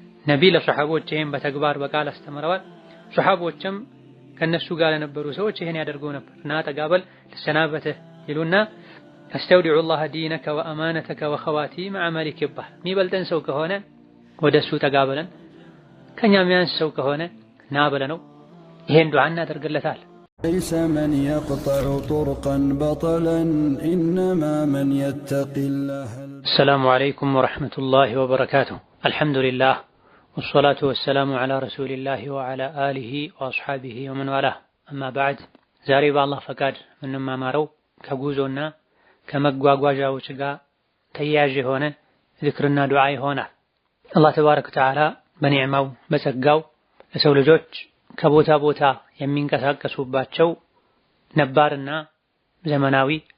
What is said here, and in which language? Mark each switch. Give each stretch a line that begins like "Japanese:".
Amharic: ነቢ ለሰሐቦች ይሄን በተግባር በቃል አስተምረዋል። ሰሐቦችም ከነሱ ጋር ለነበሩ ሰዎች ይሄን ያደርጉ ነበር። ና ጠጋበል ልሰናበትህ ይሉና አስተውዲዑ ላህ ዲነከ ወአማነተከ ወኸዋቲመ ዐመሊክ ይባል። የሚበልጠን ሰው ከሆነ ወደሱ ጠጋበለን፣ ከኛ የሚያንስ ሰው ከሆነ ና ብለነው ይሄን ዱዓ እናደርግለታል።
Arabic: ليس من يقطع طرقا بطلا إنما من يتقي الله. السلام عليكم ورحمة الله وبركاته. الحمد لله والصلاة والسلام على رسول الله وعلى آله وأصحابه ومن والاه.
Amharic: أما بعد ዛሬ በአላህ ፈቃድ የምንማማረው ከጉዞና ከመጓጓዣዎች ጋር ተያያዥ የሆነ ዝክርና ዱዓ ይሆናል። አላህ ተባረከ ወተዓላ በኒዕማው በጸጋው ለሰው ልጆች ከቦታ ቦታ የሚንቀሳቀሱባቸው ነባርና ዘመናዊ